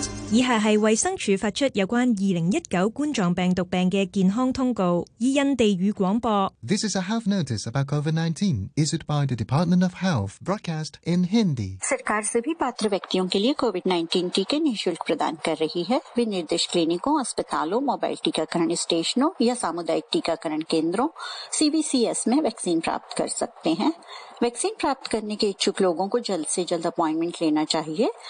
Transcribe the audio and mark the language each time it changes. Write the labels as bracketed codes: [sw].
[zh] 以下是卫生署发出有关2019冠状病毒病的健康通告，以印地语广播。 [en] This is a health notice about COVID-19 issued by the Department of Health, broadcast in Hindi. [hi] सरकार सभी पात्र व्यक्तियों के लिए COVID-19 टीके निःशुल्क प्रदान कर रही है. विनिर्देश क्लिनिकों, अस्पतालों, मोबाइल टीकाकरण स्टेशनों या सामुदायिक टीकाकरण केंद्रों CVCS में वैक्सीन प्राप्त कर सकते हैं. वैक्सीन प्राप्त करने के इच्छुक लोगों को जल्द से जल्द अपॉइंटमेंट लेना चाहिए.